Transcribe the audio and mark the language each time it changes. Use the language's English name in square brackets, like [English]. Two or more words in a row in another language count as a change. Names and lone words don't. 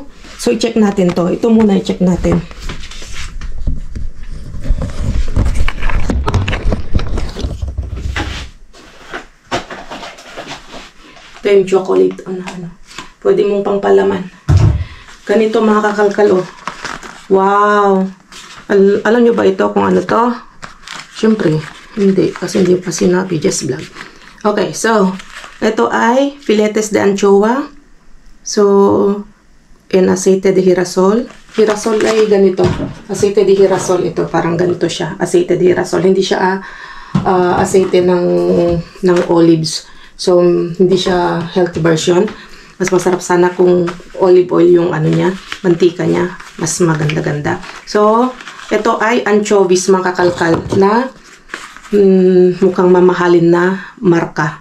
[Filipino] So i-check natin to. Ito muna i-check natin. Ito yung chocolate. Pwede mong pangpalaman. Ganito mga kakalkal, oh. Wow! Alam nyo ba ito kung ano to? Siyempre, hindi. Kasi hindi pa sinabi, Jess vlog. Okay, so, ito ay [Spanish] filetes de anchoa. So, in aceite de girasol. [Filipino] Girasol ay ganito. [Spanish] Aceite de girasol [Filipino] ito. Parang ganito siya. [Spanish] Aceite de girasol. [Filipino] Hindi siya aceite ng olives. So, hindi siya [English] healthy version. [Filipino] Mas masarap sana kung [English] olive oil [Filipino] yung niya, mantika niya. Mas maganda-ganda. So, ito ay anchovies mga kakalkal na mukhang mamahalin na marka.